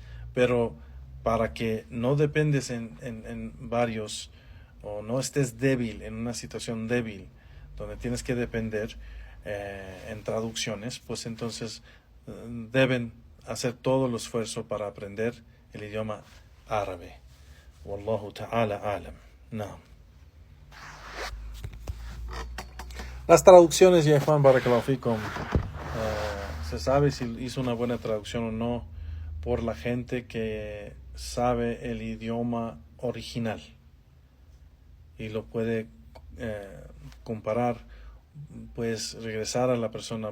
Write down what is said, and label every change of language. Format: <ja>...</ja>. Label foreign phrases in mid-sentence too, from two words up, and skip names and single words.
<es>Pero para que no dependes en varios, o no estés débil, en una situación débil, donde tienes que depender en traducciones, pues entonces deben hacer todo el esfuerzo para aprender el idioma árabe.</es> <ar>والله تعالى أعلم.</ar> <es>No. Las traducciones, ya Juan</es> <ar>بارك الله فيكم,</ar> <es>se sabe si hizo una buena traducción o no por la gente que sabe el idioma original y lo puede comparar, pues regresar a la persona.</es>